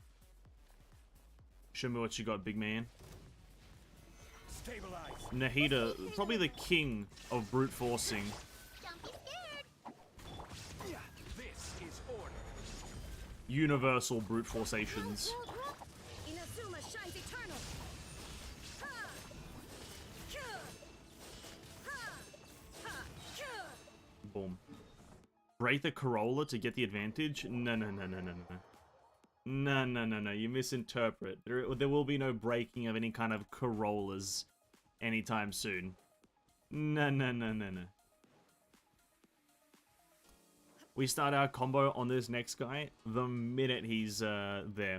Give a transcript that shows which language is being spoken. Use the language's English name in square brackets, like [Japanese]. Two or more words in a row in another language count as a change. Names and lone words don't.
[English] Show me what you got, big man. Stabilize. Nahida, probably the king of brute forcing. Don't be scared. Yeah, this is order. Universal brute forcations. Inazuma shines eternal. Ha! Kya! Ha! Ha! Kya! Boom. Break the Corolla to get the advantage? No, no, no, no, no, no. No, no, no, no. You misinterpret. There will be no breaking of any kind of Corollas anytime soon. No, no, no, no, no. We start our combo on this next guy the minute he's there.